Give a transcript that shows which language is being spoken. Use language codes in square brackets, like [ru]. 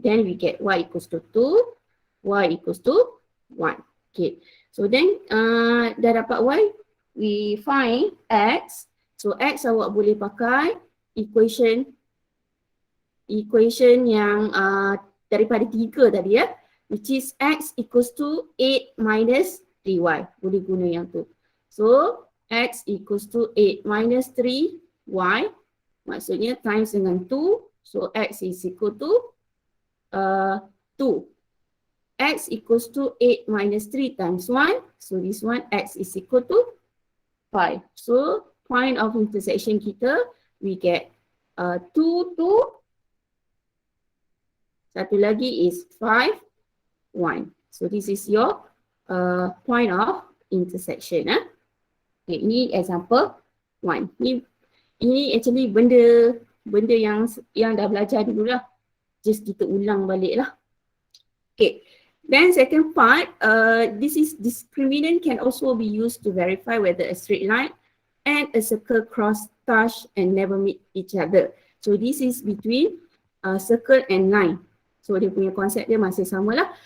[en] Then we get y equals to 2, y equals to 1. Okay. So then dah dapat y, we find x. [ms] So x awak boleh pakai equation yang daripada 3 tadi ya. [en] Which is x equals to 8 minus 3y. Boleh guna yang tu. So x equals to 8 minus 3y. Maksudnya times dengan 2. So x is equal to 2. X equals to 8 minus 3 times 1. So this one x is equal to 5. So point of intersection kita, we get 2, 2. [ms] Satu lagi is 5, 1. [en] So this is your point of intersection. [ms] Okay, ini example 1. Ini actually benda yang dah belajar dulu lah. Just kita ulang balik lah. Okay. [en] Then second part, this discriminant can also be used to verify whether a straight line and a circle cross, touch and never meet each other. So this is between circle and line. [ms] So dia punya konsep dia masih sama lah.